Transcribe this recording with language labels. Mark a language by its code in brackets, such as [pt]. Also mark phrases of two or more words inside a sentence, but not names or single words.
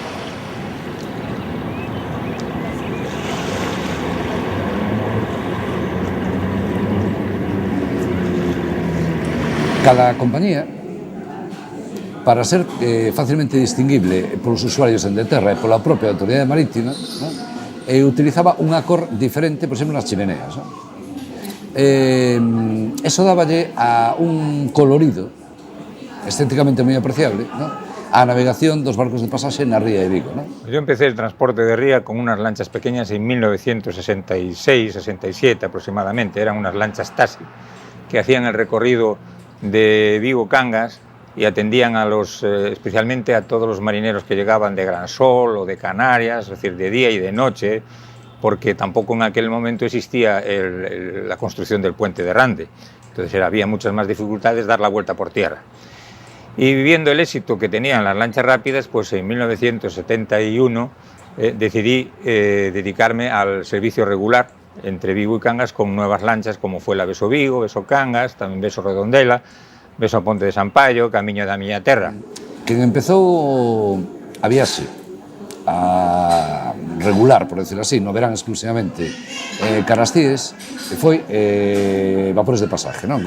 [gl] Cada compañía, para ser facilmente distinguible polos usuarios en de terra e pola propia autoridade marítima, non? Utilizaba unha cor diferente, por exemplo, nas chimeneas, non? Eso dáballe a un colorido estéticamente moi apreciable, non? A navegación dos barcos de pasaxe na Ría de Vigo, non? [es] Yo empecé el transporte de ría con unas lanchas pequeñas en 1966-67 aproximadamente. Eran unas lanchas taxi que hacían el recorrido de Vigo-Cangas y atendían especialmente a todos los marineros que llegaban de Gran Sol o de Canarias, es decir, de día y de noche, porque tampoco en aquel momento existía la construcción del puente de Rande. Entonces había muchas más dificultades dar la vuelta por tierra. Y viendo el éxito que tenían las lanchas rápidas, pues en 1971 decidí dedicarme al servicio regular entre Vigo y Cangas con nuevas lanchas como fue la Beso Vigo, Beso Cangas, tamén Beso Redondela, Beso a Ponte de Sampaio, Camiño da Miña Terra. [gl] Quen empezou a viaxe a regular, [es] por decirlo así, [gl] no verán exclusivamente Carastíes, foi Vapores de Pasaje, non?